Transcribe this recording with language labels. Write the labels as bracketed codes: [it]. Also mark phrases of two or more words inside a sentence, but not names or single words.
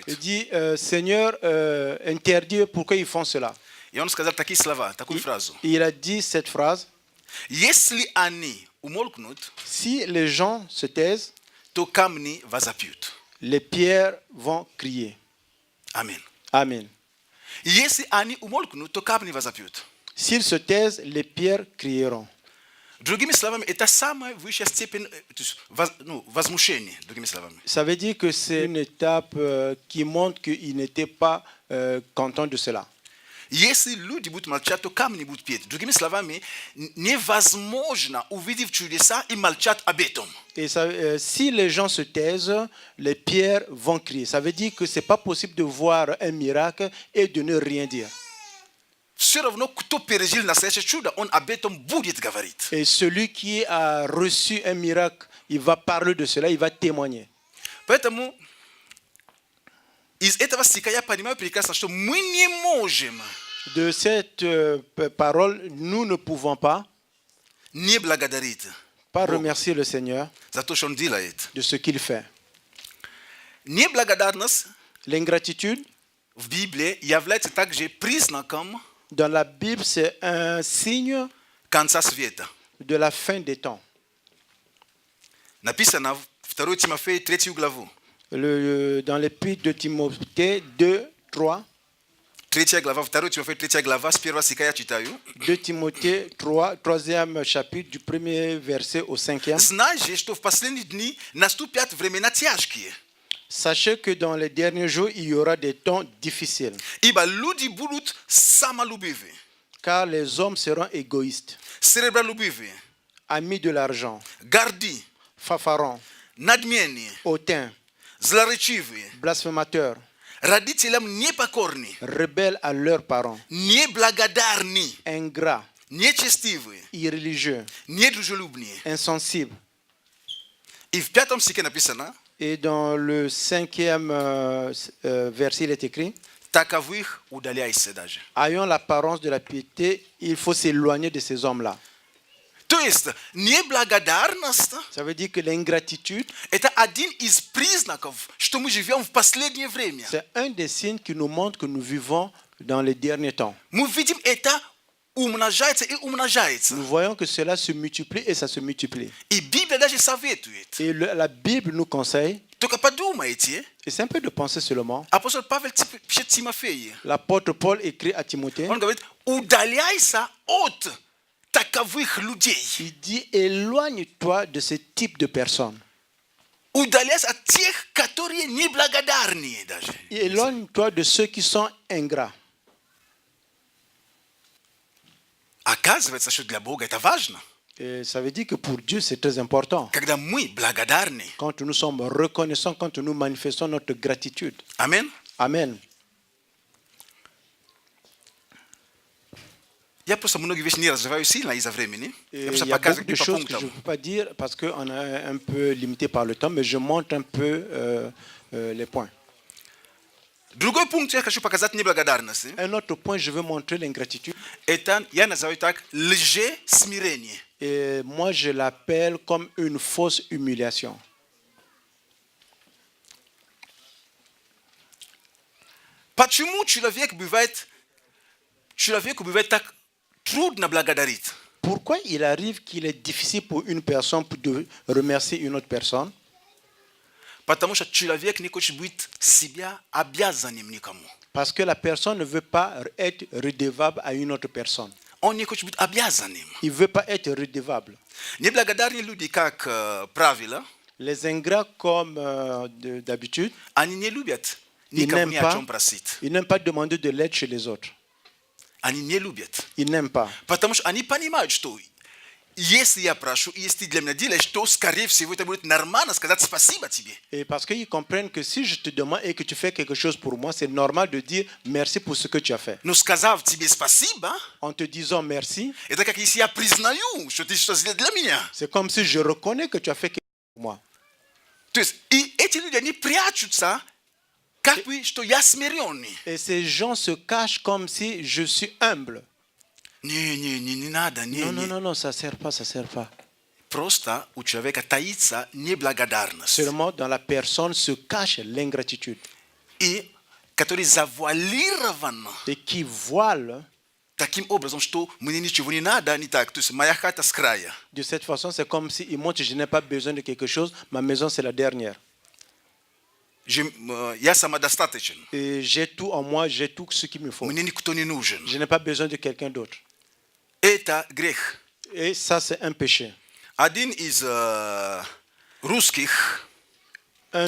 [fr] Il dit, Seigneur, interdit, pourquoi ils font cela? [ru] И он сказал такие слова, такую фразу. [fr] Il a dit cette phrase, [ru] Если они умолкнут, [fr] si les gens se taisent, [ru] то камни возопьют. [fr] les pierres vont crier. [ru] Аминь. [fr] Amen. [ru] Если они умолкнут, то камни возопьют. [fr] S'ils se taisent, les pierres crieront. [ru] Другими словами, это самая высшая степень то есть, возмущения. Другими словами. [fr] Ça veut dire que c'est une étape qui montre qu'ils n'étaient pas contents de cela. [ru] Если люди будут молчать, то камни будут петь. Другими словами, невозможно увидев чудеса и молчать об этом. [fr] Et ça, si les gens se taisent, les pierres vont crier. Ça veut dire que ce n'est pas possible de voir un miracle et de ne rien dire. [ru] Все равно, кто пережил настоящее чудо, он об этом будет говорить. [fr] Et celui qui a reçu un miracle, il va parler de cela, il va témoigner. [ru] Поэтому из этого стиха я понимаю прекрасно, что мы не можем [fr] De cette parole, nous ne pouvons pas [ru] не благодарить [fr] remercier le Seigneur [ru] за то, что Он делает. [fr] de ce qu'il fait. [ru] Неблагодарность [fr] L'ingratitude, [ru] в Библии является также признаком [fr] dans la Bible, c'est un signe [ru] конца света. [fr] de la fin des temps. [ru] Написано в 2 Тимофея 3 главу. [fr] Dans l'épître de Timothée 2, 3, [ru] 3 глава, 2 Тимофея 3 глава, с 1 стиха я читаю. [fr] 2 Timothée 3, 3e chapitre, du premier verset au 5e. [ru] Знай же, что в последние дни наступят времена тяжкие. [fr] Sachez que dans les derniers jours, il y aura des temps difficiles, [ru] Ибо люди будут самолюбивы, [fr] car les hommes seront égoïstes, [ru] сребролюбивы, [fr] amis de l'argent, [ru] горды, [fr] fanfarons, [ru] надменные, [fr] hautains, [ru] злоречивые, [fr] blasphémateurs, [ru] родителям непокорны, [fr] rebelles à leurs parents, [ru] неблагодарны, [fr] ingrats, [ru] нечестивые, [fr] irréligieux, [ru] недружелюбные. [fr] insensibles. [ru] И в 5 стихе написано, [fr] Et dans le 5e verset, il est écrit, [ru] taковых удаляйся даже. [fr] ayant l'apparence de la piété, il faut s'éloigner de ces hommes-là. [ru] То есть неблагодарность [fr] Ça veut dire que l'ingratitude, [ru] это один из признаков, что мы живем в последнее время. [fr] c'est un des signes qui nous montre que nous vivons dans les derniers temps. [ru] Мы видим это умножается и умножается. [fr] Nous voyons que cela se multiplie et ça se multiplie. [ru] И Библия даже советует. [fr] Et la Bible nous conseille, [ru] Только подумайте, [fr] et c'est un peu de penser seulement, [ru] апостол Павел пишет Тимофею. [fr] l'apôtre Paul écrit à Timothée, [ru] Он говорит, удаляйся от таковых людей. [fr] il dit éloigne-toi de ce type de personnes. [ru] Удаляйся от тех, которые неблагодарные даже. [fr] Éloigne-toi de ceux qui sont ingrats. [ru] Оказывается, что для Бога это важно. [fr] Et ça veut dire que pour Dieu, c'est très important. [ru] Когда мы благодарны. [fr] Quand nous sommes reconnaissants, quand nous manifestons notre gratitude. Amen. Amen. [ru] Я просто многие вещи не развиваю сильно из-за времени. [fr] Et [ru] Я просто [fr] il y a [ru] показываю [fr] beaucoup de [ru] по [fr] choses que je ne [ru] пунктам. [fr] peux pas dire parce qu'on est un peu limité par le temps, mais je montre un peu les points. [ru] Другой пункт я хочу показать неблагодарность. [fr] Un autre point, je veux montrer l'ingratitude. [ru] Это я называю так лжесмирение. [fr] Et moi, je l'appelle comme une fausse humiliation. [ru] Почему человеку бывает так трудно благодарить? [fr] Pourquoi il arrive qu'il est difficile pour une personne de remercier une autre personne? [ru] Потому что человек не хочет быть себя обязанным никому. [fr] Parce que la personne ne veut pas être redevable à une autre personne. [ru] Он не хочет быть обязанным. [fr] Il ne veut pas être redevable. [ru] Неблагодарные люди, как правило, [fr] Les ingrats, comme d'habitude, [ru] они не любят [fr] ils [ru] никого [fr] n'aiment [ru] ни о чем просить. [fr] pas demander de l'aide chez les autres. [ru] Они не любят. [fr] Ils n'aiment pas. [ru] Потому что они понимают, что если я прошу, и если ты для меня делаешь, то, скорее всего, это будет нормально сказать спасибо тебе. [fr] Et parce qu'ils comprennent que si je te demande et que tu fais quelque chose pour moi, c'est normal de dire merci pour ce que tu as fait. [ru] Но сказав тебе спасибо, [fr] En te disant merci, [ru] это как если я признаю, что ты что сделал для меня. [fr] c'est comme si je reconnais que tu as fait quelque chose pour moi. [ru] То есть, и эти люди, они прячутся, как бы, что я смиренный. [fr] Et ces gens se cachent comme si je suis humble. [ru] Не надо, [fr] Non, ça ne sert pas, ça ne sert pas. [ru] Просто у человека таится неблагодарность. [fr] Seulement dans la personne se cache l'ingratitude. [ru] И который завуалирован [fr] Et qui voile, [ru] таким образом, что мне ничего не надо, не так. То есть моя хата с края. [fr] de cette façon, c'est comme s'il montre je n'ai pas besoin de quelque chose, ma maison c'est la dernière. [ru] Я самодостаточен. [fr] Et j'ai tout en moi, j'ai tout ce qu'il me faut. [ru] Мне никто не нужен. [fr] Je n'ai pas besoin de quelqu'un d'autre. [ru] Это грех. [fr] Et ça, c'est un péché. [ru] Один из русских [fr] Un